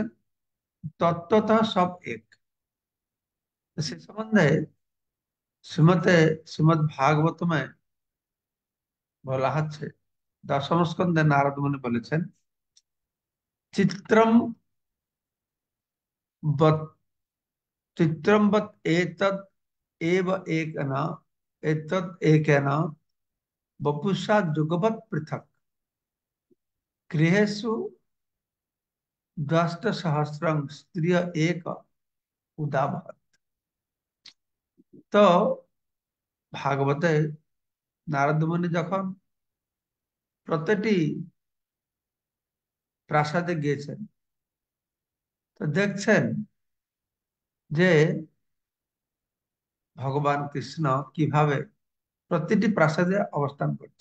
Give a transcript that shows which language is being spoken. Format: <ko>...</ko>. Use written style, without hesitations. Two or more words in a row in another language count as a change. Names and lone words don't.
<bn>তত্ত্বতঃ সব এক। সে সম্বন্ধে শ্রীমদ ভাগবতমে বলা হচ্ছে, দশম স্কন্ধে নারদ মুনি বলেছেন, চিত্রম</bn> <sa>বৎ চিত্রম বৎ এতদ এব একেন এতদ একেন বপুষা যুগপৎ পৃথক গৃহেषु दष्ट सहस्रं स्त्रिय एक उदाभवत्।</sa> <bn>তো ভাগবতে নারদ মুনি যখন প্রতিটি প্রাসাদে গিয়েছেন, তো দেখছেন যে ভগবান কৃষ্ণ কিভাবে প্রতিটি প্রাসাদে অবস্থান করছে।</bn>